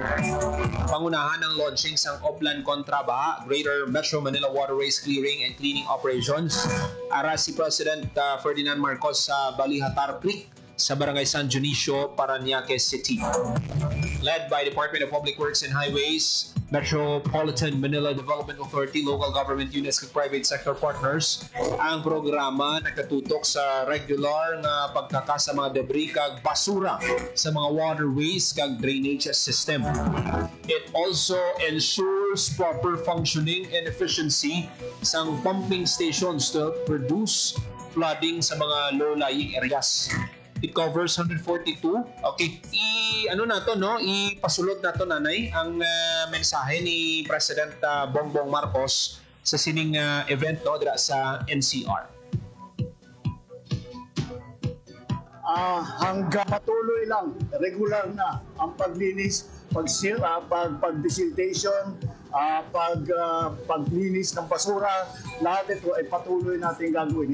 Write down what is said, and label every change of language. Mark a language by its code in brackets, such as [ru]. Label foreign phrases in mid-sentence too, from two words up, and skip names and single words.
[tl] pangunahan ng launching sang Oplan kontra Baha, Greater Metro Manila Waterways Clearing and Cleaning Operations. [hil] Ara si President Ferdinand Marcos sa Balihatar Creek sa Barangay San Dionisio, Parañaque City. [en] Led by [hil] Department of Public Works and Highways, Metropolitan Manila Development Authority, local government units ug [en] private sector partners, [hil] ang programa nakatutok sa regular nga pagkakasa mga debris kag basura sa mga waterways kag [en] drainage system. It also ensures proper functioning and efficiency sang pumping stations to reduce flooding [hil] sa mga [en] low-lying areas. It covers 142. [hil] Okay, ipasulod na to nanay ang mensahe ni President Bongbong Marcos sa sining event no dira sa NCR. [tl] Hanggang patuloy lang, regular na ang paglinis, pag-desiltation, paglinis ng basura, lahat ito ay patuloy natin gagawin.